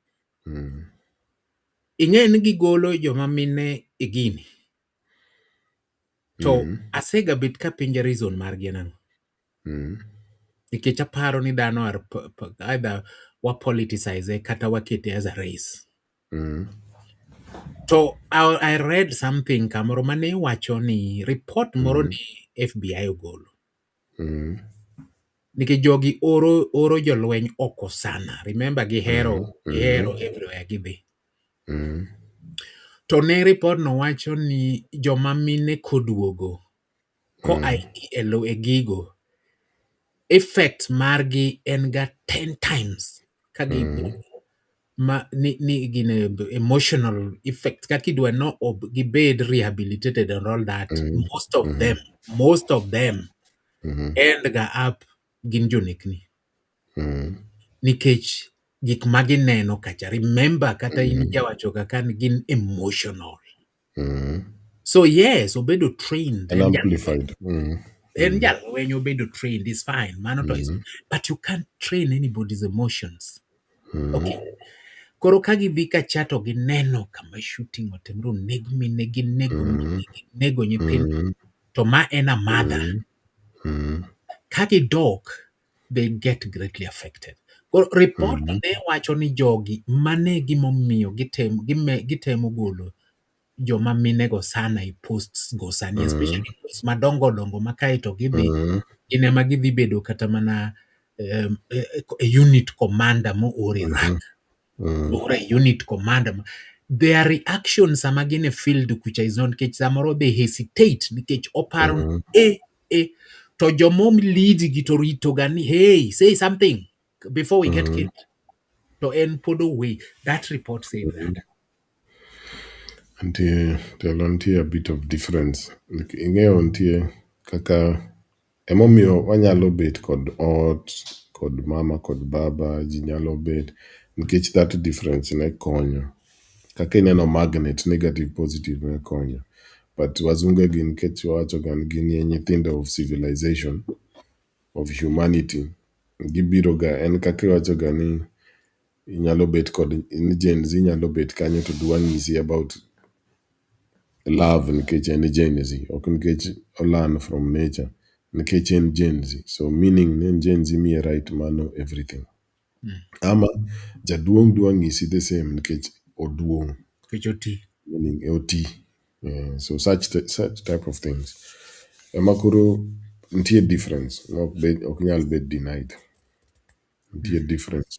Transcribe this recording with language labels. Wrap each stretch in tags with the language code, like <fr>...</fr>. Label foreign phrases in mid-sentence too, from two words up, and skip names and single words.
<luo>Ing'e ni gigolo joma mine e gini. To asega bit ka pinja reason margi en ang'o. Nikech aparo ni dhano are either wa politicize kata wakete</luo> <en>as a race. So I read something</en> <luo>kamoro mane wacho ni report moro ni FBI ogolo. Nikech jogi oro jolweny oko sana. Remember gihero everywhere gidhi. To ne report no wacho ni joma mine koduogo koa e gigo, effect margi en ga 10 times kagi ni gine</luo> <en>emotional effect</en> <luo>kakidwa no gibed rehabilitated</luo> <en>and all that. Most of them end</en> <luo>ga up gin jonekni nikech gik magineno kacha. Remember kata in jawacho kaka ni gin emotional.</luo> <en>So yes,</en> <luo>obedo trained</luo> <en>And amplified.</en> <luo>en jalweny obedo</luo> <en>trained is fine,</en> <luo>mano to</luo> <en>is, but you can't train anybody's emotions. Okay.</en> <luo>Koro ka gidhi kacha to gineno kama shooting otimre, oneg mine, ginego nyithindo, to ma en</luo> <en>a mother.</en> <luo>Ka gidok,</luo> <en>they get greatly affected.</en> <luo>Koro report ne wacho ni jogi mane gimomiyo gitemo golo joma minego sana e posts go sani,</luo> <en>especially posts</en> <luo>madongo dongo makae to gidhi gin ema gidhi bedo kata mana</luo> <en>unit commander</en> <luo>mo</luo> <en>or Iraq or a unit commander. Their reaction</en> <luo>sama gin e field kucha</luo> <en>is not,</en> <luo>nikech samoro</luo> <en>they hesitate</en> <luo>nikech oparo to jomom lead gi to rito gani,</luo> <en>hey, say something before we get killed.</en> <luo>To en pod away.</luo> <en>That report said that. Nitie a bit of difference.</en> <luo>Ing'eyo nitie kaka emomiyo wanyalo bet kod ot, kod mama, kod baba, ji nyalo bet, nikech</luo> <en>that difference</en> <luo>ne konyo. Kaka ineno magnet,</luo> <en>negative, positive</en> <luo>ne konyo. But wazunge gin nikech wawacho ga ni gin nyithindo</luo> <en>of civilization, of humanity.</en> <luo>Gibiro ga, en kaka iwacho ga ni inyalo bet kod Gen Z nyalo bet kanyo to dwa ng'isi</luo> <en>about love</en> <luo>nikech en Gen Z, ok nikech</luo> <en>learn from nature,</en> <luo>nikech en Gen Z.</luo> <en>So meaning</en> <luo>ni Gen Z miye right mano everything. Ama jaduong' dwa ng'isi</luo> <en>the same</en> <luo>nikech oduong'. Nikech oti. Meaning oti.</luo> <en>So such type of things.</en> <luo>Ema koro nitie difference. Ok nyal bet denied. Nitie difference.</luo>